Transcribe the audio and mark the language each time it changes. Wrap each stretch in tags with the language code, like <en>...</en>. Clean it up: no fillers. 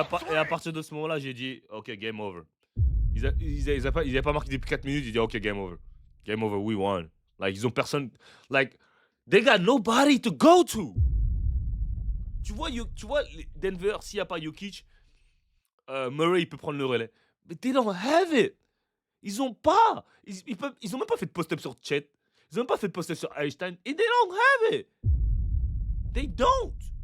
<fr>Et à partir de ce moment-là, j'ai dit, OK, game over. Ils avaient pas marqué depuis 4 minutes. J'ai dit, OK, game over.</fr> <en>Game over, we won. Like,</en> <fr>ils ont personne.</fr> <en>Like, they got nobody to go to.</en> <fr>Tu vois Denver, s'il n'y a pas Jokic, Murray, il peut prendre le relais. Mais</fr> <en>they don't have it.</en> <fr>Ils ont pas. Ils ont même pas fait de post-up sur Chet. Ils ont même pas fait de post-up sur Einstein. Et</fr> <en>they don't have it. They don't.</en>